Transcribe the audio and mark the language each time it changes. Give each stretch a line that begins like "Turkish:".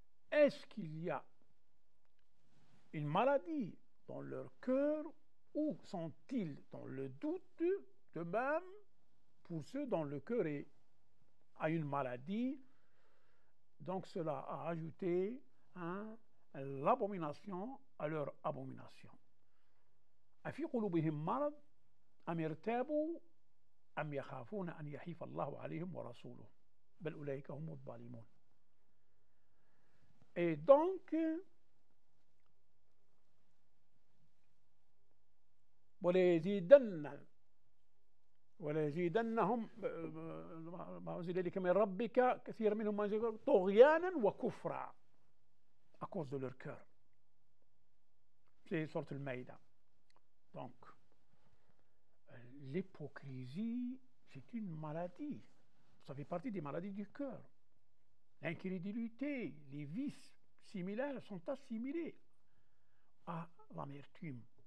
French: Est-ce qu'il y a une maladie dans leur cœur ou sont-ils dans le doute? De même, pour ceux dont le cœur a une maladie, donc cela a ajouté l'abomination à leur abomination.
Arabic: أفي قلوبهم مرض أم ارتابوا أم يخافون أن يحيف الله عليهم ورسوله بل أولئك هم الظالمون.
French: Et donc,
Arabic: وليزيدن وليزيدنهم ما أنزل إليك من ربك كثير منهم ما يزيدون طغيانا وكفرا
French: à cause de leur cœur. C'est sorte le Maïda. Donc, l'hypocrisie, c'est une maladie. Ça fait partie des maladies du cœur. L'incrédulité, les vices similaires sont assimilés à l'amertume.